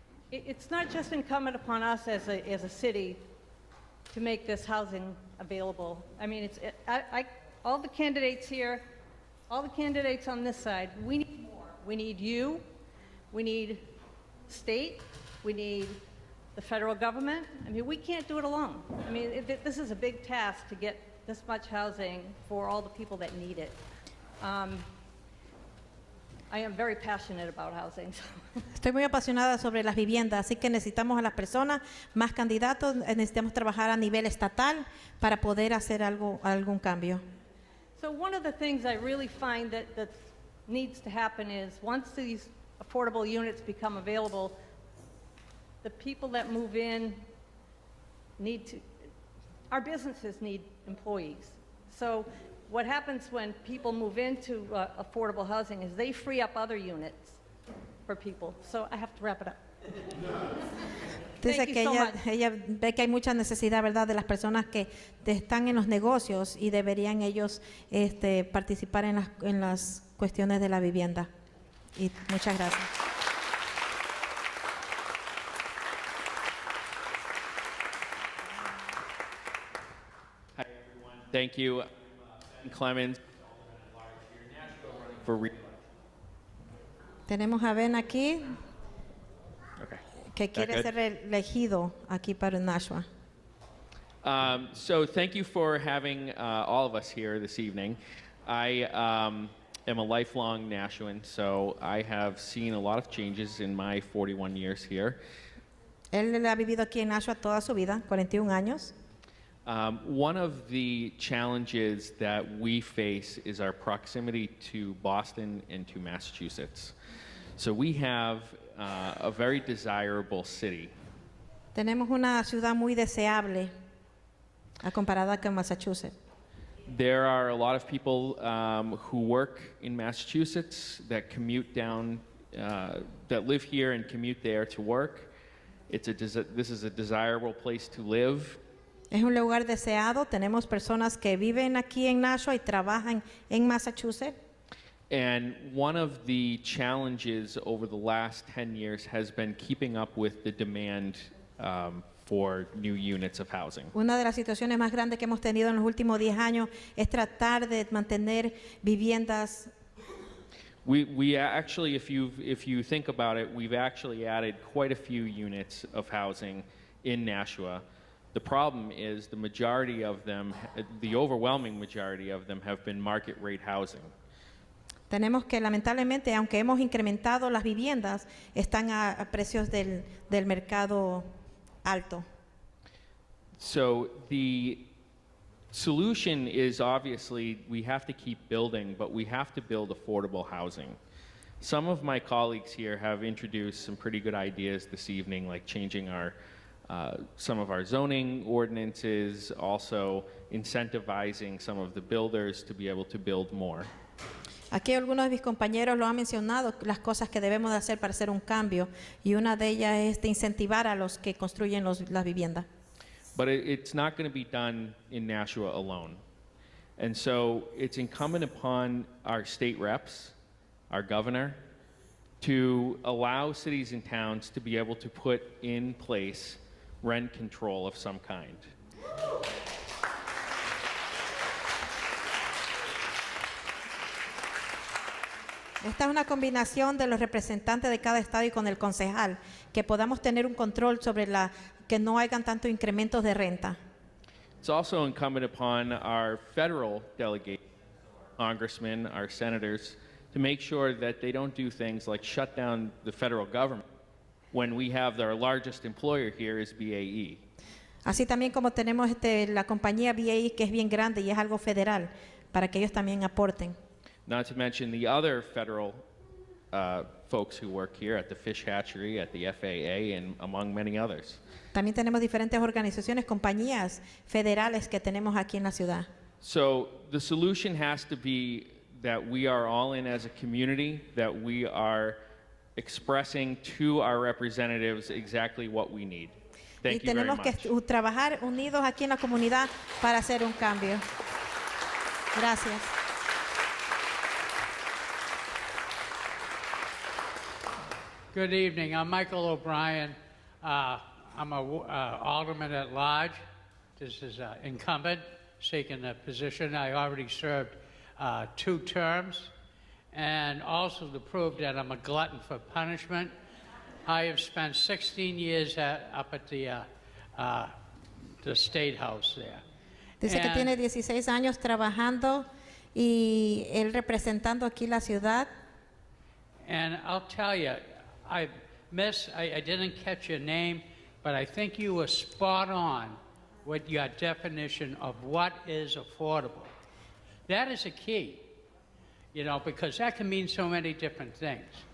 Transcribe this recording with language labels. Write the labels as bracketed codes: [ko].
[en] It's not just incumbent upon us as a city to make this housing available. I mean, all the candidates here, all the candidates on this side, we need more. We need you. We need state, we need the federal government. I mean, we can't do it alone. I mean, this is a big task to get this much housing for all the people that need it. I am very passionate about housing. [es] Estoy muy apasionada sobre las viviendas, así que necesitamos a las personas, más candidatos, necesitamos trabajar a nivel estatal para poder hacer algún cambio. [en] So one of the things I really find that needs to happen is once these affordable units become available, the people that move in our businesses need employees. So what happens when people move into affordable housing is they free up other units for people. So I have to wrap it up. [es] Dice que ella ve que hay mucha necesidad, ¿verdad?, de las personas que están en los negocios y deberían ellos participar en las cuestiones de la vivienda. Y muchas gracias. [en] Hi everyone. Thank you. Ben Clemens for [es] Tenemos a Ben aquí que quiere ser elegido aquí para Nashua. [en] So thank you for having all of us here this evening. I am a lifelong Nashuan, so I have seen a lot of changes in my 41 years here. [es] Él ha vivido aquí en Nashua toda su vida, 41 años. [en] One of the challenges that we face is our proximity to Boston and to Massachusetts. So we have a very desirable city. [es] Tenemos una ciudad muy deseable comparada con Massachusetts. [en] There are a lot of people who work in Massachusetts that commute down, that live here and commute there to work. This is a desirable place to live. [es] Es un lugar deseado. Tenemos personas que viven aquí en Nashua y trabajan en Massachusetts. [en] And one of the challenges over the last 10 years has been keeping up with the demand for new units of housing. [es] Una de las situaciones más grandes que hemos tenido en los últimos 10 años es tratar de mantener viviendas. [en] We actually, if you think about it, we've actually added quite a few units of housing in Nashua. The problem is the majority of them, the overwhelming majority of them, have been market rate housing. [es] Tenemos que, lamentablemente, aunque hemos incrementado las viviendas, están a precios del mercado alto. [en] So the solution is obviously we have to keep building, but we have to build affordable housing. Some of my colleagues here have introduced some pretty good ideas this evening, like changing some of our zoning ordinances, also incentivizing some of the builders to be able to build more. [es] Aquí algunos de mis compañeros lo han mencionado, las cosas que debemos de hacer para hacer un cambio, y una de ellas es de incentivar a los que construyen las viviendas. [en] But it's not going to be done in Nashua alone. And so it's incumbent upon our state reps, our governor, to allow cities and towns to be able to put in place rent control of some kind. [es] Esta es una combinación de los representantes de cada estado y con el concejal, que podamos tener un control sobre que no hayan tantos incrementos de renta. [en] It's also incumbent upon our federal delegates, congressmen, our senators, to make sure that they don't do things like shut down the federal government when we have our largest employer here is BAE. [es] Así también como tenemos la compañía BAE, que es bien grande y es algo federal, para que ellos también aporten. [en] Not to mention the other federal folks who work here at the fish hatchery, at the FAA, and among many others. [es] También tenemos diferentes organizaciones, compañías federales que tenemos aquí en la ciudad. [en] So the solution has to be that we are all in as a community, that we are expressing to our representatives exactly what we need. Thank you very much. [es] Y tenemos que trabajar unidos aquí en la comunidad para hacer un cambio. Gracias. [en] Good evening. I'm Michael O'Brien. I'm a alderman at large. This is incumbent, seeking a position. I already served 2 terms, and also to prove that I'm a glutton for punishment, I have spent 16 years up at the State House there. [es] Dice que tiene 16 años trabajando y él representando aquí la ciudad. [en] And I'll tell you, I didn't catch your name, but I think you were spot on with your definition of what is affordable. That is a key, you know, because that can mean so many different things.